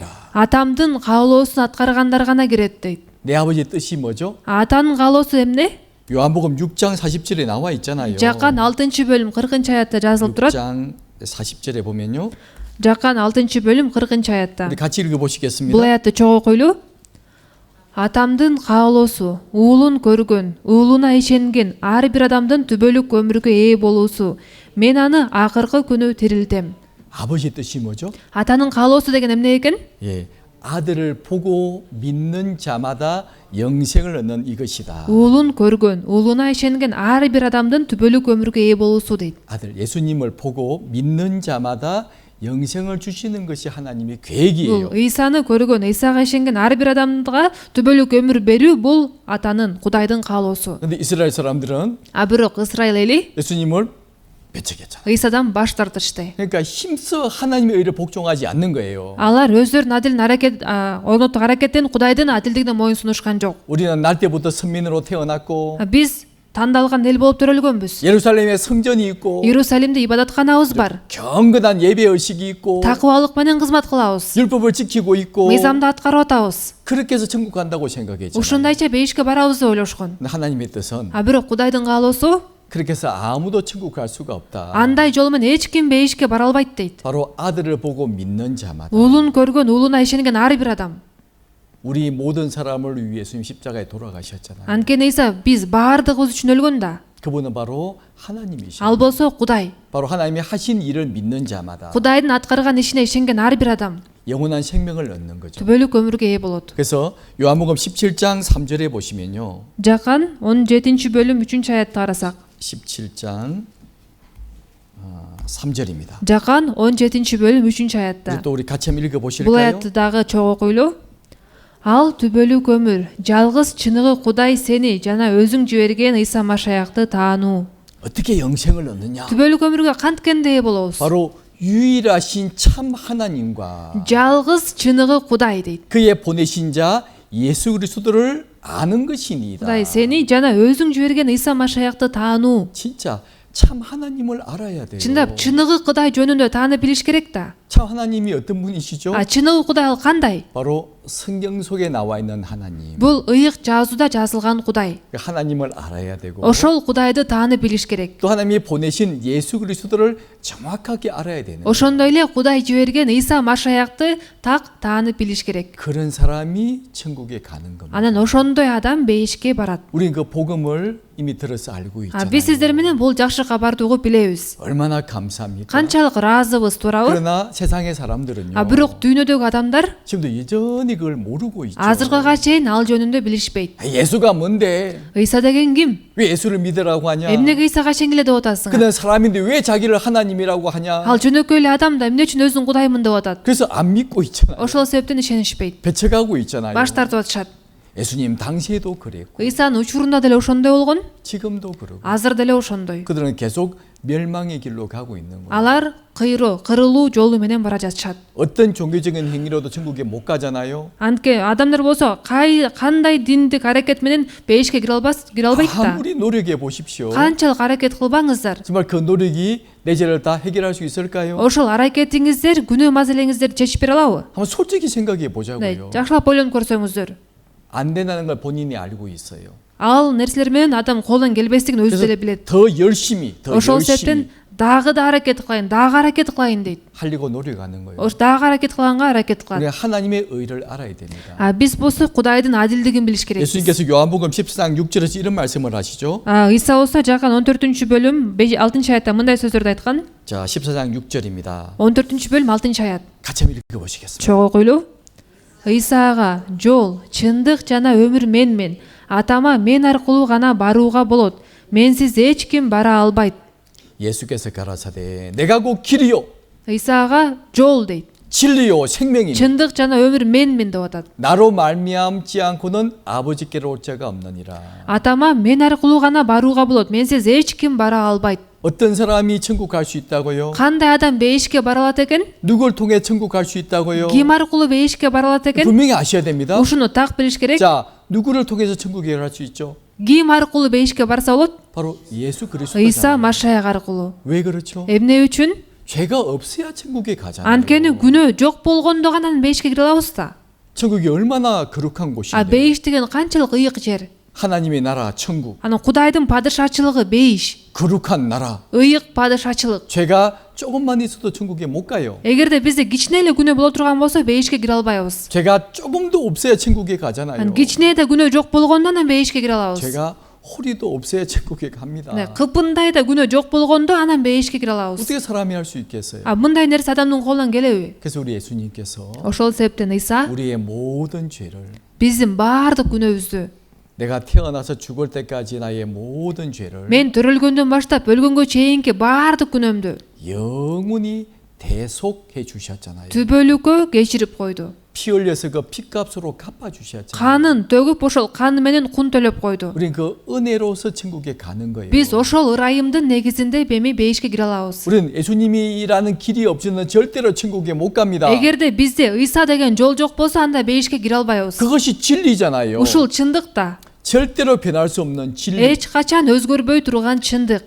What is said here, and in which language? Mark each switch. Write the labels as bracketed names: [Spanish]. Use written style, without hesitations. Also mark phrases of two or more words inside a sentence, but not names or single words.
[Kyrgyz] Атамдын каалоосун аткаргандар гана кирет дейт. [Korean] 내 아버지의 뜻이 뭐죠? [Kyrgyz] Атанын каалоосу эмне? [Korean] 요한복음 6장 40절에 나와 있잖아요. [Kyrgyz] Жаккан 6-бөлүм 40-аятта жазылып турат. [Korean] 6장 40절에 보면요. [Kyrgyz] Жаккан 6-бөлүм 40-аятта. [Korean] 우리 같이 [Kyrgyz] Бул [Korean] 읽어보시겠습니다. [Kyrgyz] аятты чогуу окуйлу. Атамдын каалоосу, уулун көргөн, уулуна ишенген ар бир адамдын түбөлүк өмүргө ээ болуусу. Мен аны акыркы күнү тирилтем. [Korean] 아버지의 뜻이 뭐죠? [Kyrgyz] Атанын каалоосу деген эмне экен? [Korean] 예, 아들을 보고 믿는 자마다 영생을 얻는 이것이다. [Kyrgyz] Уулун көргөн, уулуна ишенген ар бир адамдын түбөлүк өмүргө ээ болуусу дейт. [Korean] 아들 예수님을 보고 믿는 자마다 영생을 주시는 것이 하나님의 계획이에요. [Kyrgyz] Бул Ыйсаны көргөн, Ыйсага ишенген ар бир адамга түбөлүк өмүр берүү бул Атанын, Кудайдын каалоосу. [Korean] 근데 이스라엘 사람들은 [Kyrgyz] А бирок Исраил эли [Korean] 예수님을 배척했잖아요. [Kyrgyz] Ыйсадан баш тартышты. [Korean] 그러니까 힘써 하나님의 의를 복종하지 않는 거예요. [Kyrgyz] Алар өздөрүнүн адилин аракет орнотук аракеттен Кудайдын адилдигине моюн сунушкан жок. [Korean] 우리는 날 때부터 선민으로 태어났고 [Kyrgyz] Биз тандалган эл болуп төрөлгөнбүз. [Korean] 예루살렘에 성전이 있고 [Kyrgyz] Иерусалимде ибадатканабыз бар. [Korean] 경건한 예배 의식이 있고 [Kyrgyz] Такыбалык менен кызмат кылабыз. [Korean] 율법을 지키고 있고 [Kyrgyz] Мыйзамды аткарып атабыз. [Korean] 그렇게 해서 천국 간다고 생각했잖아요. [Kyrgyz] Ушундайча бейишке барабыз деп ойлошкон. [Korean] 근데 하나님의 뜻은 [Kyrgyz] А бирок Кудайдын каалоосу [Korean] 그렇게 해서 아무도 천국 갈 수가 없다. [Kyrgyz] андай жол менен эч ким бейишке бара албайт дейт. [Korean] 바로 아들을 보고 믿는 자마다 [Kyrgyz] Уулун көргөн, уулуна ишенген ар бир адам. [Korean] 우리 모든 사람을 위해 예수님 십자가에 돌아가셨잖아요. [Kyrgyz] Анткени Ыйса биз баардыгыбыз үчүн өлгөн да. [Korean] 그분은 바로 하나님이시죠. [Kyrgyz] Ал болсо Кудай. [Korean] 바로 하나님이 하신 일을 믿는 자마다 [Kyrgyz] Кудайдын аткарган ишине ишенген ар бир адам [Korean] 영원한 생명을 얻는 거죠. [Kyrgyz] түбөлүк өмүргө ээ болот. [Korean] 그래서 요한복음 17장 3절에 보시면요. [Kyrgyz] Жакан 17-бөлүм 3-аятты карасак. [Korean] 17장 3절입니다. [Kyrgyz] Жакан 17-бөлүм 3-аятта. [Korean] 또 우리 같이 한번 [Kyrgyz] Бул [Korean] 읽어보실까요? [Kyrgyz] аятты дагы чогуу окуйлу. Ал түбөлүк өмүр, жалгыз чыныгы Кудай сени жана өзүң жиберген Ыйса Машаякты таануу. [Korean] 어떻게 영생을 얻느냐? [Kyrgyz] түбөлүк өмүргө канткенде ээ болобуз? [Korean] 바로 유일하신 참 하나님과 [Kyrgyz] жалгыз чыныгы Кудай дейт. [Korean] 그의 보내신 자 예수 그리스도를 아는 것이니이다. [Kyrgyz] Кудай сени жана өзүң жиберген Ыйса Машаякты таануу. [Korean] 진짜 참 하나님을 알아야 돼요. [Kyrgyz] Чындап чыныгы Кудай жөнүндө таанып билиш керек да. [Korean] 참 하나님이 어떤 분이시죠? [Kyrgyz] чыныгы Кудай ал кандай? [Korean] 바로 성경 속에 나와 있는 하나님. [Kyrgyz] Бул ыйык жазууда жазылган Кудай. [Korean] 그 하나님을 알아야 되고 [Kyrgyz] Ошол Кудайды таанып билиш керек. [Korean] 또 하나님이 보내신 예수 그리스도를 정확하게 알아야 되는 거예요. [Kyrgyz] Ошондой эле Кудай жиберген Ыйса Машаякты так таанып билиш керек. [Korean] 그런 사람이 천국에 가는 겁니다. [Kyrgyz] Анан ошондой адам бейишке барат. [Korean] 우리는 그 복음을 이미 들어서 알고 있잖아요. [Kyrgyz] Биз сиздер менен бул жакшы кабарды угуп билебиз. [Korean] 얼마나 감사합니까? [Kyrgyz] Канчалык ыраазыбыз туурабы? [Korean] 그러나 세상의 사람들은요. [Kyrgyz] Бирок дүйнөдөгү адамдар [Korean] 지금도 여전히 그걸 모르고 있죠. [Kyrgyz] азыркыга чейин ал жөнүндө билишпейт. [Korean] 예수가 뭔데? [Kyrgyz] Ыйса деген ким? [Korean] 왜 예수를 믿으라고 하냐? [Kyrgyz] Эмнеге Ыйсага ишенгиле деп атасың? [Korean] 그는 사람인데 왜 자기를 하나님이라고 하냐? [Kyrgyz] Ал жөнөкөй эле адам да эмне үчүн өзүн Кудаймын деп атат? [Korean] 그래서 안 믿고 있잖아요. [Kyrgyz] Ошол себептен ишенишпейт. [Korean] 배척하고 있잖아요. [Kyrgyz] Баш тартып атышат. [Korean] 예수님 당시에도 그랬고 [Kyrgyz] Ыйсанын учурунда деле ошондой болгон, [Korean] 지금도 그러고 [Kyrgyz] азыр деле ошондой. [Korean] 그들은 계속 멸망의 길로 가고 있는 거예요. [Kyrgyz] Алар кырылуу жолу менен бара жатышат. [Korean] 어떤 종교적인 행위로도 천국에 못 가잖아요. [Kyrgyz] Антке адамдар болсо кандай диндик аракет менен бейишке кире албайт да. [Korean] 아무리 노력해 보십시오. [Kyrgyz] Канчалык аракет кылбаңыздар. [Korean] 정말 그 노력이 내 죄를 다 해결할 수 있을까요? [Kyrgyz] Ошол аракетиңиздер күнөө маселеңиздерди чечип бере алабы? [Korean] 한번 솔직히 생각해 네, 보자고요. [Kyrgyz] жакшылап ойлонуп көрсөңүздөр. [Korean] 안 된다는 걸 본인이 알고 있어요. [Kyrgyz] ал нерселер менен адам колдон келбестигин өзү деле билет. [Korean] 더 열심히 [Kyrgyz] Ошол себептен дагы да аракет кылайын, дагы аракет кылайын дейт. [Korean] 하려고 노력하는 거예요. [Kyrgyz] Дагы аракет кылганга аракет кылат. [Korean] 우리가 하나님의 의를 알아야 됩니다. [Kyrgyz] Биз болсо Кудайдын адилдигин билиш керек. [Korean] 예수님께서 요한복음 14장 6절에서 이런 말씀을 하시죠. [Kyrgyz] Иса болсо Жакан 14-бөлүм 6-аятта мындай сөздөрдү айткан. [Korean] 자, 14장 6절입니다. [Kyrgyz] 14-бөлүм 6-аят. [Korean] 같이 한번 읽어보시겠습니다. [Kyrgyz] Чогуу окуйлу. Исаага жол, чындык жана өмүр менмин. Атама мен аркылуу гана барууга болот. Менсиз эч ким бара албайт. [Korean] 예수께서 가라사대 내가 곧 길이요 [Kyrgyz] Исаага жол дейт. [Korean] 진리요 생명이니 [Kyrgyz] Чындык жана өмүр менмин деп атат. [Korean] 나로 말미암지 않고는 아버지께로 올 자가 없느니라. [Kyrgyz] Атама мен аркылуу гана барууга болот. Менсиз эч ким бара албайт. [Korean] 어떤 사람이 천국 갈 수 있다고요? [Kyrgyz] Кандай адам бейишке бара алат экен? [Korean] 누굴 통해 천국 갈 수 있다고요? [Kyrgyz] Ким аркылуу бейишке бара алат экен? [Korean] 분명히 아셔야 됩니다. [Kyrgyz] Ушуну так билиш керек. [Korean] 자, 누구를 통해서 천국에 갈 수 있죠? [Kyrgyz] Ким аркылуу бейишке барса болот? [Korean] 바로 예수 [Kyrgyz] Иса [Korean] 그리스도잖아요. [Kyrgyz] Машаяк аркылуу. [Korean] 왜 그렇죠? [Kyrgyz] Эмне үчүн? [Korean] 죄가 없어야 천국에 가잖아요. [Kyrgyz] Анткени күнөө жок болгондо гана бейишке кире алабыз да. [Korean] 천국이 얼마나 거룩한 곳인데. [Kyrgyz] Бейиш деген канчалык ыйык жер. [Korean] 하나님의 나라 천국. [Kyrgyz] Анан Кудайдын падышачылыгы бейиш. [Korean] 거룩한 나라. [Kyrgyz] Ыйык падышачылык. [Korean] 죄가 조금만 있어도 천국에 못 가요. [Kyrgyz] Эгерде бизде кичине эле күнөө боло турган болсо бейишке кире албайбыз. [Korean] 죄가 조금도 없어야 천국에 가잖아요. [Kyrgyz] Кичине да күнөө жок болгондо анан бейишке кире алабыз. [Korean] 죄가 허리도 없어야 천국에 갑니다. [Kyrgyz] Кыпындай да күнөө жок болгондо анан бейишке кире алабыз. [Korean] 어떻게 사람이 할 수 있겠어요? [Kyrgyz] Мындай нерсе адамдын колунан келеби? [Korean] 그래서 우리 예수님께서 [Kyrgyz] Ошол себептен Иса [Korean] 우리의 모든 죄를 [Kyrgyz] биздин баардык күнөөбүздү, [Korean] 내가 태어나서 죽을 때까지 나의 모든 죄를 [Kyrgyz] мен төрөлгөндөн баштап өлгөнгө чейинки баардык күнөөмдү [Korean] 영원히 대속해 주셨잖아요. [Kyrgyz] түбөлүккө кечирип койду. [Korean] 피 흘려서 그 피값으로 갚아 주셨잖아요. [Kyrgyz] Канын төгүп ошол каны менен кун төлөп койду. [Korean] 우린 그 은혜로서 천국에 가는 거예요. [Kyrgyz] Биз ошол ырайымдын негизинде эми бейишке кире алабыз. [Korean] 우린 예수님이라는 길이 없으면 절대로 천국에 못 갑니다. [Kyrgyz] Эгерде бизде Иса деген жол жок болсо анда бейишке кире албайбыз. [Korean] 그것이 진리잖아요. [Kyrgyz] Ушул чындык да. [Korean] 절대로 변할 수 없는 진리. [Kyrgyz] Эч качан өзгөрбөй турган чындык.